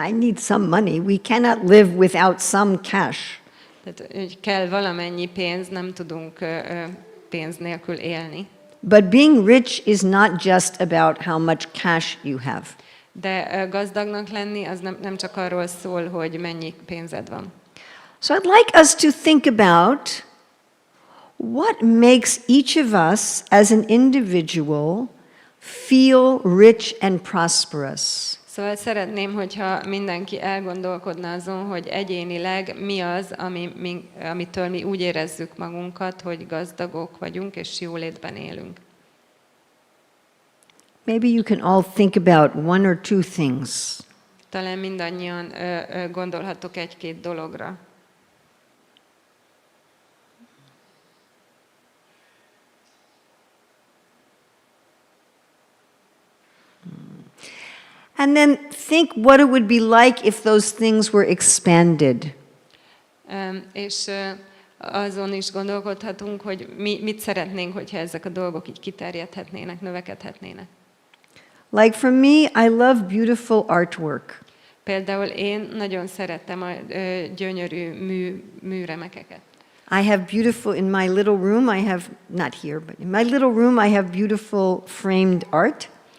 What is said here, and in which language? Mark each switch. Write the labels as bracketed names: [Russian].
[English] I need some money. We cannot live without some cash. [Hungarian] Tehát hogy kell valamennyi pénz, nem tudunk pénz nélkül élni. [English] But being rich is not just about how much cash you have. [Hungarian] De gazdagnak lenni az nem csak arról szól, hogy mennyi pénzed van. [English] So I'd like us to think about what makes each of us as an individual feel rich and prosperous. [Hungarian] Szóval szeretném, hogyha mindenki elgondolkodna azon, hogy egyénileg mi az, amitől mi úgy érezzük magunkat, hogy gazdagok vagyunk és jólétben élünk. [English] Maybe you can all think about 1 or 2 things. [Hungarian] Talán mindannyian gondolhatok 1-2 dologra. [English] And then think what it would be like if those things were expanded. [Hungarian] És azon is gondolkodhatunk, hogy mit szeretnénk, hogyha ezek a dolgok így kiterjedhetnének, növekedhetnének. [English] Like for me, I love beautiful artwork. [Hungarian] Például én nagyon szeretem a gyönyörű műremekeket. [English] I have beautiful, in my little room, I have, not here, but in my little room, I have beautiful framed art.